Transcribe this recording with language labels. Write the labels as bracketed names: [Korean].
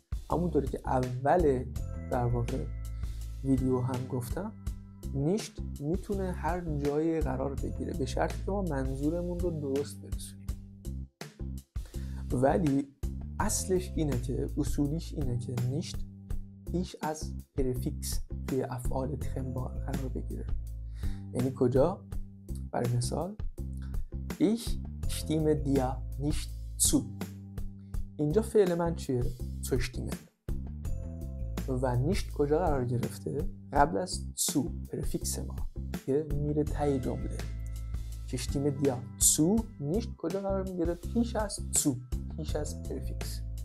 [Persian] همونطوری که اول در واقع ویدیو هم گفتم nicht میتونه هر جایی قرار بگیره به شرطی که ما منظورمون رو درست برسونیم. ولی اصلش اینه که اصولیش اینه که nicht پیش از پرفیکس توی افعال تخمبار قرار بگیره. یعنی کجا؟ برای مثال [German] ich stimme dir nicht zu. [Persian] اینجا فعل من چیه؟ zustimmen. و nicht کجا قرار گرفته؟ قبل از zu پرفیکس ما که میره تای جمله. [German] ich stimme dir zu nicht [Persian] کجا قرار میگیره؟ پیش از zu، پیش از پرفیکس.